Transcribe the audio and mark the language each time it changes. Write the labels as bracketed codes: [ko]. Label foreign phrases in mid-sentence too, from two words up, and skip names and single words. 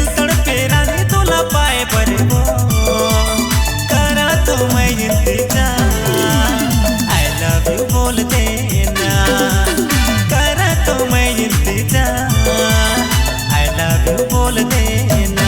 [hne] तड़पे रानी तोला पाए बरे वो करा तो मैं इंतजार [en] I love you [hne] बोल देना करा तो मैं इंतजार [en] I love you [hne] बोल देना।